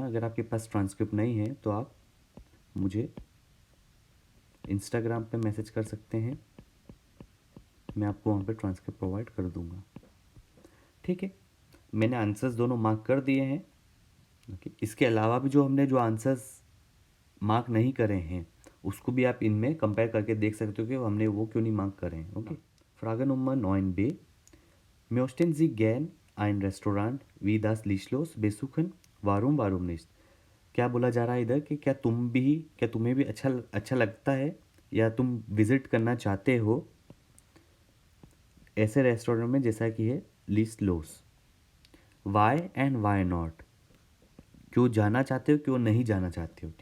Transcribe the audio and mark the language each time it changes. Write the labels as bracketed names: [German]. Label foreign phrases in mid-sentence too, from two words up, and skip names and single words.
[Hindi] अगर आपके पास ट्रांसक्रिप्ट नहीं है तो आप मुझे इंस्टाग्राम पे मैसेज कर सकते हैं, मैं आपको वहाँ पे ट्रांसक्रिप्ट प्रोवाइड कर दूँगा। ठीक है, मैंने आंसर्स दोनों मार्क कर दिए हैं। ओके, इसके अलावा भी जो हमने जो आंसर्स मार्क नहीं करे हैं उसको भी आप इनमें कंपेयर करके देख सकते हो कि हमने वो क्यों नहीं मार्क करे हैं। ओके, [German] Frage Nummer 9b. Möchten Sie gern ein Restaurant wie das Lichtlos besuchen? Warum nicht? [Hindi] क्या बोला जा रहा है इधर कि क्या तुम्हें भी अच्छा लगता है या तुम विजिट करना चाहते हो ऐसे रेस्टोरेंट में जैसा कि है लिस्ट लोस। [English] why and why not, [Hindi] क्यों जाना चाहते हो, क्यों नहीं जाना चाहते हो।